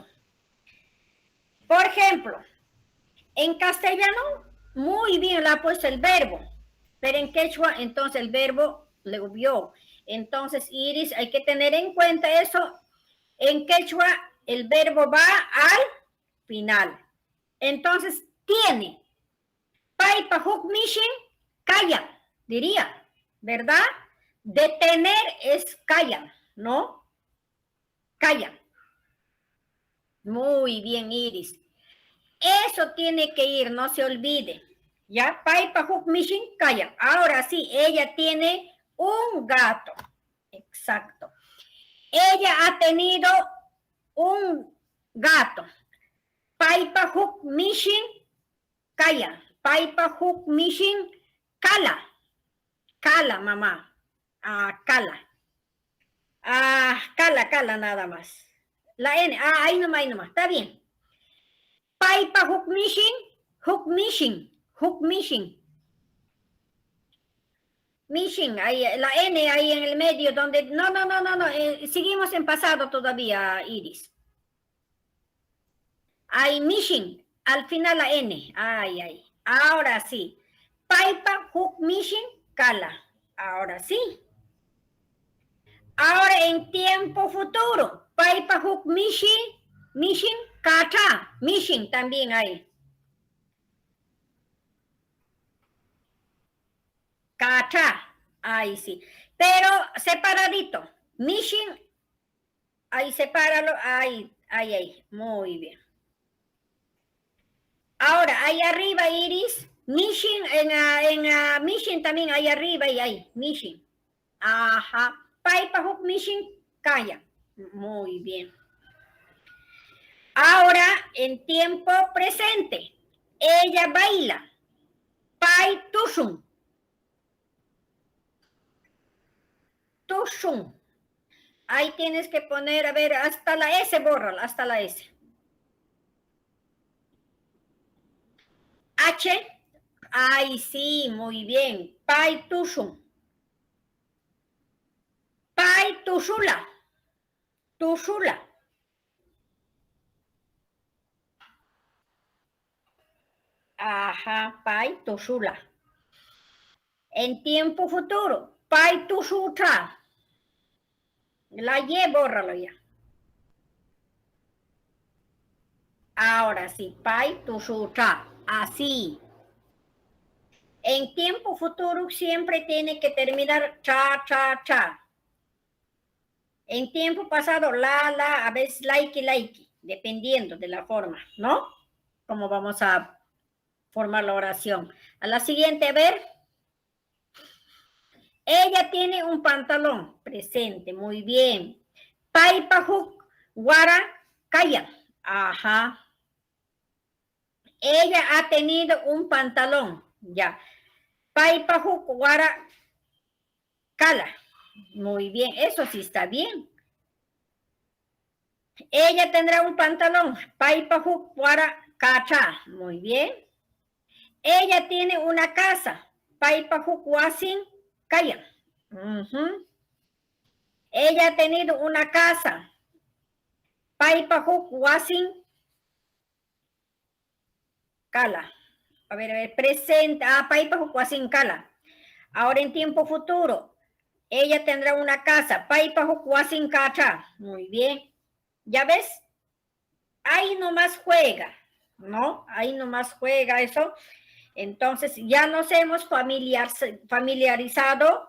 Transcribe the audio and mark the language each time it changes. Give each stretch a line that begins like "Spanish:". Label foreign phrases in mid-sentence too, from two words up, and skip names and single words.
Spanish: Por ejemplo, en castellano, muy bien le ha puesto el verbo, pero en quechua, entonces el verbo le vio. Entonces, Iris, hay que tener en cuenta eso. En quechua, el verbo va al final. Entonces, tiene.
Quechua: Paipa huk mishin,
Spanish: calla, diría, ¿verdad? Detener es calla, ¿no? Calla. Muy bien, Iris. Eso tiene que ir, no se olvide. ¿Ya?
Quechua: Paipa huk mishin, calla.
Spanish: Ahora sí, ella tiene un gato. Exacto. Ella ha tenido un gato.
Quechua: Paipa huk mishin, calla. Paipa huk mishin, cala.
Spanish: Cala, mamá.
Quechua: Cala. Cala
Spanish: nada más. La N, ahí nomás. Está bien.
Quechua: Paipa huk mishin. Mishin,
Spanish: ahí, la N ahí en el medio donde... No. Seguimos en pasado todavía, Iris. Hay mishin, al final la N. Ay. Ahora sí.
Quechua: Paipa huk mishin, cala.
Spanish: Ahora sí. Ahora en tiempo futuro.
Quechua: Paipa huk mishin, kacha.
Spanish: Mishin también hay. Cacha, ahí sí. Pero separadito. Mishin, ahí sepáralo, ahí. Muy bien. Ahora, ahí arriba, Iris. Mishin, en Mishin también, ahí arriba y ahí. Mishin. Ajá.
Quechua: Paipa huk mishin, calla.
Spanish: Muy bien. Ahora, en tiempo presente. Ella baila.
Quechua: Pai tushun. Tushun.
Spanish: Ahí tienes que poner, a ver, hasta la S, bórrala, hasta la S. H, ay, sí, muy bien.
Quechua: Pai tushun. Pai tushula. Tushula. Ajá, pai tushula.
Spanish: En tiempo futuro,
Quechua: pai tushutra.
Spanish: La Y, bórralo ya. Ahora sí,
Quechua: pai tushutra.
Spanish: Así. En tiempo futuro siempre tiene que terminar cha. En tiempo pasado, la, a veces like, dependiendo de la forma, ¿no? Cómo vamos a formar la oración. A la siguiente, a ver. Ella tiene un pantalón presente, muy bien.
Quechua: Paipa huk wara kaya.
Spanish: Ajá. Ella ha tenido un pantalón, ya.
Quechua: Paipa huk wara kala.
Spanish: Muy bien, eso sí está bien. Ella tendrá un pantalón.
Quechua: Paipa huk wara kacha.
Spanish: Muy bien. Ella tiene una casa.
Quechua: Paipa huk wasin kaya.
Spanish: Ella ha tenido una casa.
Quechua: Paipa huk wasin kala.
Spanish: A ver, presente.
Quechua: Paipa huk wasin kala.
Spanish: Ahora en tiempo futuro. Ella tendrá una casa.
Quechua: Paipa Jucuasin Cacha.
Spanish: Muy bien. ¿Ya ves? Ahí nomás juega, ¿no? Ahí nomás juega eso. Entonces, ya nos hemos familiarizado.